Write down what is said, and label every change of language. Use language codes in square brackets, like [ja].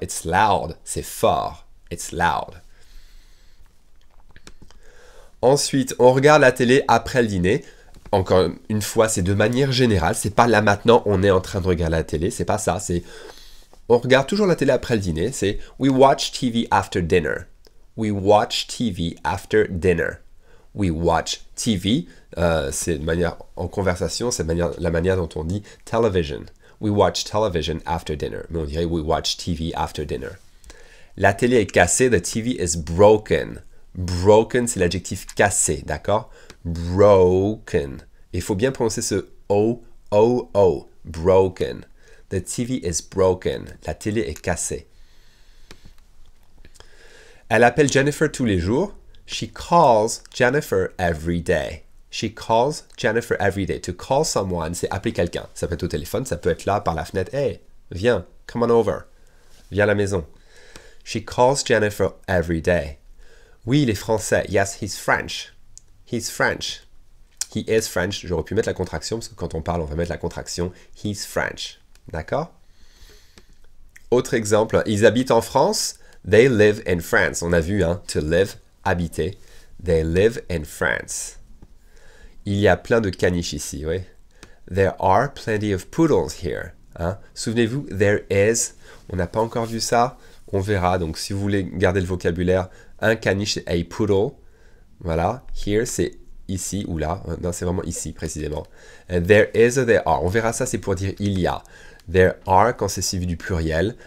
[en] It's loud, [fr] c'est fort. [en] It's loud. [fr] Ensuite, on regarde la télé après le dîner. Encore une fois, c'est de manière générale. C'est pas là maintenant, on est en train de regarder la télé. C'est pas ça, c'est... On regarde toujours la télé après le dîner, c'est [en] We watch TV after dinner. We watch TV after dinner. We watch TV, [fr] c'est de manière en conversation, c'est la manière dont on dit [en] television. We watch television after dinner. [fr] Mais on dirait [en] we watch TV after dinner. [fr] La télé est cassée, [en] the TV is broken. Broken, [fr] c'est l'adjectif cassé, d'accord? [en] Broken. [fr] Il faut bien prononcer ce O, O, O. Broken. [en] The TV is broken. [fr] La télé est cassée. Elle appelle Jennifer tous les jours. [en] She calls Jennifer every day. She calls Jennifer every day. To call someone, [fr] c'est appeler quelqu'un. Ça peut être au téléphone, ça peut être là par la fenêtre. Hey, viens, [en] come on over. [fr] Viens à la maison. [en] She calls Jennifer every day. [fr] Oui, il est français. [en] Yes, he's French. He's French. He is French. [fr] J'aurais pu mettre la contraction, parce que quand on parle, on va mettre la contraction. [en] He's French. [fr] D'accord? Autre exemple, ils habitent en France. [en] They live in France. [fr] On a vu, hein, [en] to live, [fr] habiter. [en] They live in France. [fr] Il y a plein de caniches ici, oui. [en] There are plenty of poodles here. [fr] Hein? Souvenez-vous, [en] there is. [fr] On n'a pas encore vu ça. On verra. Donc, si vous voulez garder le vocabulaire, un caniche, c'est [en] a poodle. [fr] Voilà. [en] Here, [fr] c'est ici ou là. Non, c'est vraiment ici, précisément. [en] And there is a there are. [fr] On verra ça, c'est pour dire il y a. [en] There are [fr] quand c'est suivi du pluriel.